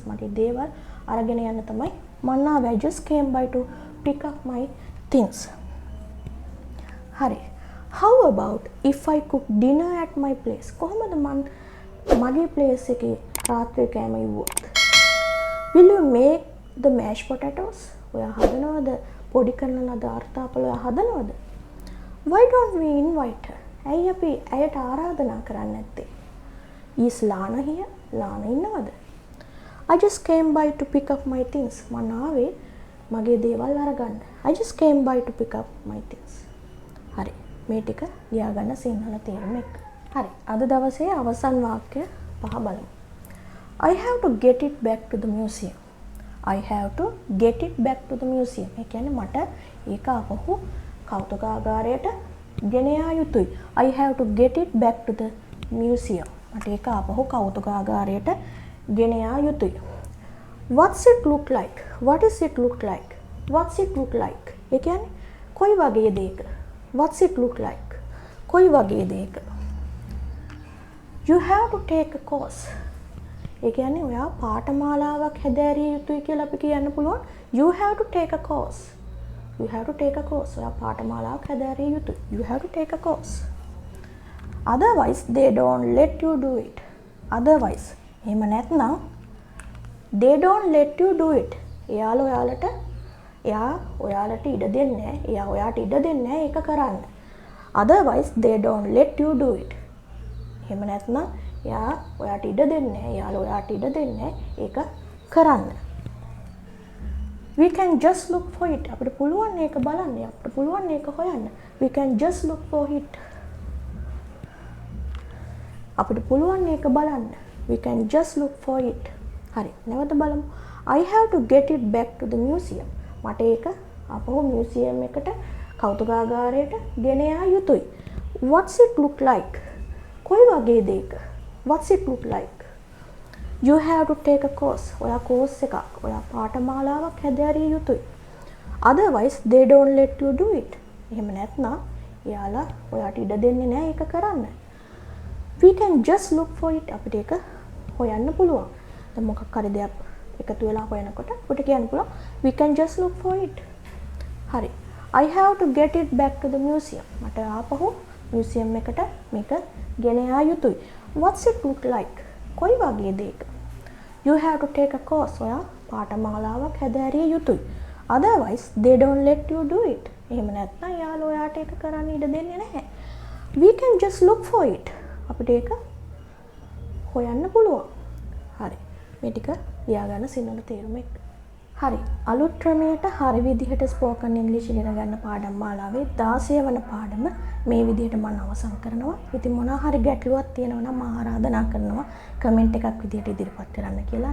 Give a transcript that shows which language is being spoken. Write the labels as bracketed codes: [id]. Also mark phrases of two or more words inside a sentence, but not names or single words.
[si] මගේ දේවල් අරගෙන යන්න තමයි මම ආවේ. [en] I just came by to pick up my things. [si] හරි. [en] How about if I cook dinner at my place? [si] කොහොමද මගේ place එකේ රාත්‍රී කෑම ඉවුවොත්? [en] Will you make the mashed potatoes? [si] ඔයා හදනවද පොඩි කරන ලද අර්ථාපල ඔයා හදනවද? [en] Why don't we invite her? [si] ඇයි අපි ඇයට ආරාධනා කරන්නේ නැත්තේ? [en] Is Lana here? Lana ඉන්නවද? I just came by to pick up my things. [si] මම ආවේ මගේ දේවල් අරගන්න. [en] I just came by to pick up my things. [si] හරි. මේ ටික ලියා ගන්න සිංහල තේරුම එක්ක. හරි. අද දවසේ අවසන් වාක්‍ය පහ බලමු. [en] I have to get it back to the museum. I have to get it back to the museum. [si] ඒ කියන්නේ මට ඒක ආපහු කෞතුකාගාරයට ගෙන යා යුතුයි. [en] I have to get it back to the museum. [si] මට ඒක ආපහු කෞතුකාගාරයට ගෙන යා යුතුයි. [en] What's it look like? What is it look like? What's it look like? [si] ඒ කියන්නේ කොයි වගේ දෙයක? [en] What's it look like? [si] කොයි වගේ දෙයක? [en] You have to take a course. [si] ඒ කියන්නේ ඔයා පාඨමාලාවක් හැදෑරිය යුතුයි කියලා අපි කියන්න පුළුවන්. [en] You have to take a course. You have to take a course. [si] ඔයා පාඨමාලාවක් හැදෑරිය යුතුයි. [en] You have to take a course. Otherwise they don't let you do it. Otherwise [si] එහෙම නැත්නම් [en] they don't let you do it. [si] එයා ඔයාලට ඉඩ දෙන්නේ නැහැ. එයා ඔයාට ඉඩ දෙන්නේ නැහැ ඒක කරන්න. [en] Otherwise they don't let you do it. [si] එහෙම නැත්නම් එයා ඔයාට ඉඩ දෙන්නේ නැහැ. එයාලා ඔයාට ඉඩ දෙන්නේ නැහැ ඒක කරන්න. [en] We can just look for it. [si] අපිට පුළුවන් ඒක බලන්න. අපිට පුළුවන් ඒක හොයන්න. [en] We can just look for it. [si] අපිට පුළුවන් ඒක බලන්න. [en] We can just look for it. [si] හරි. නැවත බලමු. [en] I have to get it back to the museum. [si] මට ඒක අපහු මියුසියම් එකට කෞතුකාගාරයට ගෙන යා යුතුයි. [en] What's it look like? [si] කොයි වගේ දෙයක? [en] What's it look like? You have to take a course. [si] ඔයා course එකක්. ඔයා පාඨමාලාවක් හැදෑරිය යුතුයි. [en] Otherwise they don't let you do it. [si] එහෙම නැත්නම් එයාලා ඔයාට ඉඩ දෙන්නේ නැහැ ඒක කරන්න. [en] We can just look for it. [si] අපිට ඒක හොයන්න පුළුවන්. දැන් මොකක් හරි දෙයක් එකතු වෙලා හොයනකොට අපිට කියන්න පුළුවන් [en] we can just look for it. [si] හරි. [en] I have to get it back to the museum. [si] මට ආපහු මියුසියම් එකට මේක ගෙන යා යුතුයි. [en] What's it look like? [si] කොයි වගේ දෙයක? [en] you have to take a course. [si] ඔයා පාඨමාලාවක් හැදෑරිය යුතුයි. [en] Otherwise they don't let you do it. [si] එහෙම නැත්නම් යාළුවෝ ඔයාට ඒක කරන්න ඉඩ දෙන්නේ නැහැ. [en] We can just look for it. [si] අපිට ඒක හොයන්න පුළුවන්. හරි. මේ ටික ලියාගන්න සිංහල තේරුම එක්ක. හරි. අලුත් ක්‍රමයට හරි විදිහට ස්පෝකන් ඉංග්‍රීසි ඉගෙන ගන්න පාඩම් මාලාවේ 16 වන පාඩම මේ විදිහට මම අවසන් කරනවා. ඉතින් මොනවා හරි ගැටලුවක් තියෙනවා නම් මම ආරාධනා කරනවා කමෙන්ට් එකක් විදිහට ඉදිරිපත් කරන්න කියලා.